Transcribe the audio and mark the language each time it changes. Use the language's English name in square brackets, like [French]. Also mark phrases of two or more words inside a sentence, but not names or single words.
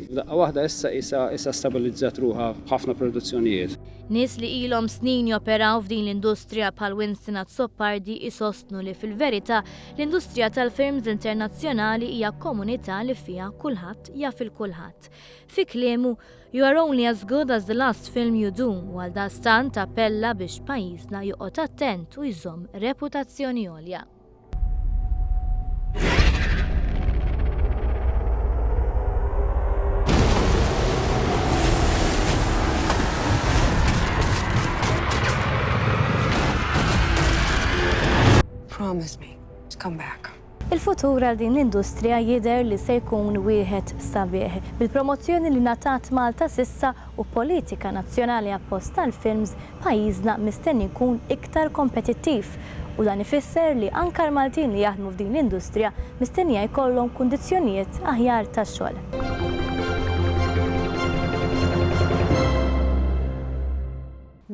[Maltese] Daqqa waħda issa stabilizzat ruħha b'ħafna produzzjonijiet. Nies li ilhom snin joperaw f'din l-industrija bħal Winston Azzopardi isostnu li fil-verità l-industrija tal-films internazzjonali hija komunità li fiha kulħadd jaf il-kulħadd. Fi kliemu, [English] you are only as good as the last film you do, [Maltese] u għaldaqstant appella biex pajjiżna joqgħod attent u jżomm reputazzjoni għolja. [English] Promise me, just come back. [Maltese] Il-futur għal din l-industrija jidher li se jkun wieħed sabiħ. Bil-promozzjoni li ngħatat Malta s'issa u politika nazzjonali appost tal-films, pajjiżna mistenni jkun iktar kompetittiv. U dan ifisser li anke l-Maltin li jaħdmu f'din l-industrija mistennija jkollhom kundizzjonijiet aħjar tax-xogħol.